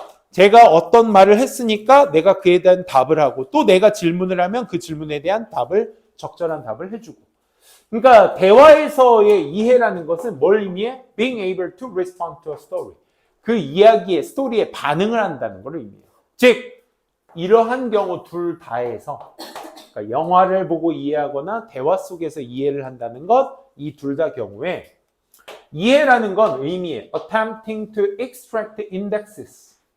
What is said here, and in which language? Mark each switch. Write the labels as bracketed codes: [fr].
[ko] 제가 어떤 말을 했으니까 내가 그에 대한 답을 하고 또 내가 질문을 하면 그 질문에 대한 적절한 답을 해주고. 그러니까 대화에서의 이해라는 것은 뭘 의미해? [en] Being able to respond to a story. [ko] 그 이야기의 스토리에 반응을 한다는 걸 의미해요. 즉 이러한 경우 둘 다에서 그러니까 영화를 보고 이해하거나 대화 속에서 이해를 한다는 것, 이 둘 다 경우에 이해라는 건 의미해 [en] attempting to extract indexes.